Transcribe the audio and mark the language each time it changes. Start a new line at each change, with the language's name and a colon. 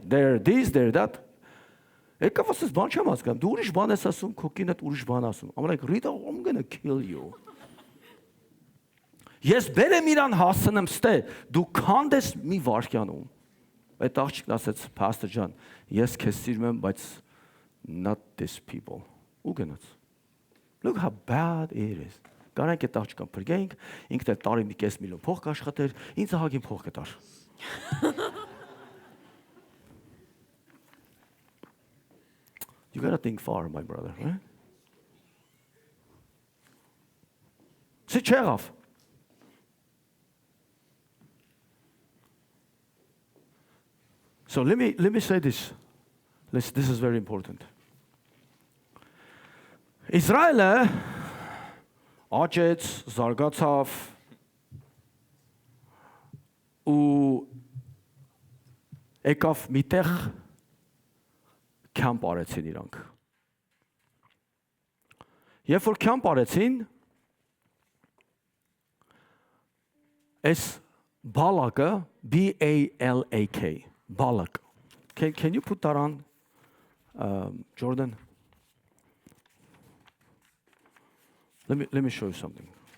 English: There this, there that.
Armenian: Եկավ ասես բան չեմ հասկանում, դու ուրիշ բան ես ասում, քո կինդ ուրիշ բան ասում։
English: I'm like, Rita, I'm going to kill you.
Armenian: Ես բերեմ իրան հասցնեմ ստե, դու քանդես մի վարքյանում։ Այդ աղջիկն ասեց, Pastor John, ես քեզ սիրում եմ, բայց
English: not these people.
Armenian: Ու գնաց։
English: Look how bad it is.
Armenian: Կարանք այդ աղջիկան փրկենք, ինքն էլ տարի մի կես միլիոն փող կաշխատեր, ինձ ահագին փող կտար։
English: You got to think far, my brother, right?
Armenian: Չի չեղավ։
English: So let me say this. This is very important.
Armenian: Իսրայելը աճեց, զարգացավ ու եկավ միտեղ քամփ արեցին իրանք։ Երբ որ քամփ արեցին, այս Balak, B-A-L-A-K, Balak.
English: Can you put that on, Jordan? Let me show you something.